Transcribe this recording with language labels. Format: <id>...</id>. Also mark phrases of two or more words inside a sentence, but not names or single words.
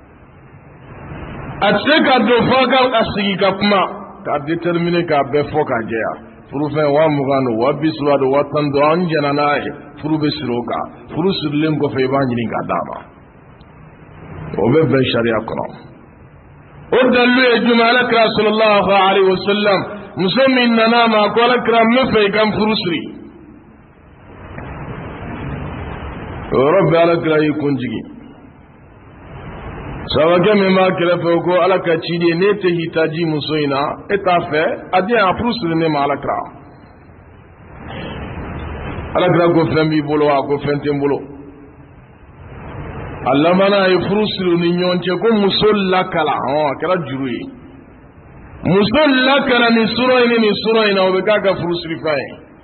<bm>a tɛ se ka don fɔ a sigi ka kuma k'a déterminer k'a bɛɛ fɔ k'a jɛya furu fɛn 20,000 don 130 don 10 don an jɛna n'a ye furu bɛ siri o kan furu sirilen kɔfɛ i b'a ɲini k'a d'a ma o bɛ bɛn sariya kɔnɔ o dalilu ye jumɛn alakira</bm> <ar>صلى الله عليه وسلم</ar> <bm>muso min nana ma ko alakira n bɛ fɛ i ka n furu siri o yɔrɔ bɛɛ alakira y'i kun jigi sabakɛ min b'a kɛrɛfɛ o ko ala ka ciden ye n'e tɛ hitaji muso in na e t'a fɛ a di yan a furu siri ne ma alakira alakira ko fɛn b'i bolo wa ko fɛn tɛ n bolo a laban a ye furu siri ni ɲɔgɔn cɛ ko muso lakala a kɛra juru ye muso lakala nin sura in ni nin sura in na o bɛ k'a ka furu siri fɛn ye</bm>